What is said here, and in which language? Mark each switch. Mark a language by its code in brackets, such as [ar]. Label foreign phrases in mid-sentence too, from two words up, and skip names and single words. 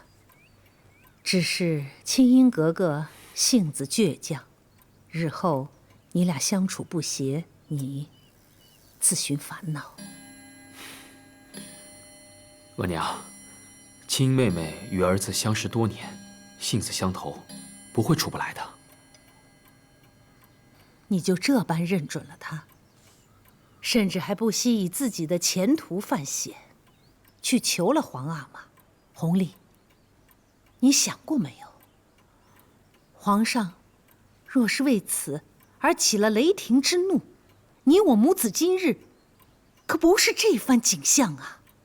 [zh] 只是青英格格性子倔強，日後你倆相處不協，你自尋煩惱。額娘，青英妹妹與兒子相識多年，性子相投，不會處不來的。你就這般認準了她，甚至還不惜以自己的前途犯險，去求了皇阿瑪。弘歷，你想過沒有？皇上若是為此而起了雷霆之怒，你我母子今日可不是這番景象啊！